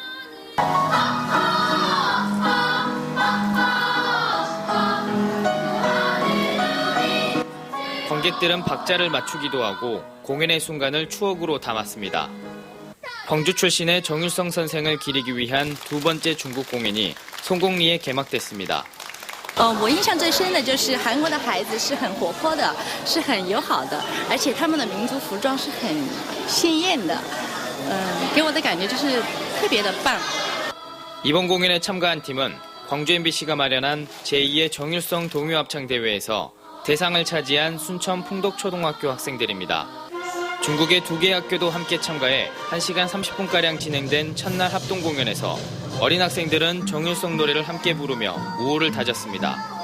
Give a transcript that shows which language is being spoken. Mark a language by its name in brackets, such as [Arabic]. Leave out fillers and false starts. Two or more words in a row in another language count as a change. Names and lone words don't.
[Korean] 관객들은 박자를 맞추기도 하고 공연의 순간을 추억으로 담았습니다. 광주 출신의 정일성 선생을 기리기 위한 두 번째 중국 공연이 송곡리에 개막됐습니다. [Chinese] 我印象最深的就是韩国的孩子是很活泼的，是很友好的，而且他们的民族服装是很鲜艳的，给我的感觉就是特别的棒。 [Korean] 이번 공연에 참가한 팀은 광주 MBC가 마련한 제2의 정일성 동요합창대회에서 대상을 차지한 순천 풍덕초등학교 학생들입니다. 중국의 2개 학교도 함께 참가해 1시간 30분가량 진행된 첫날 합동공연에서 어린 학생들은 정일성 노래를 함께 부르며 우호를 다졌습니다.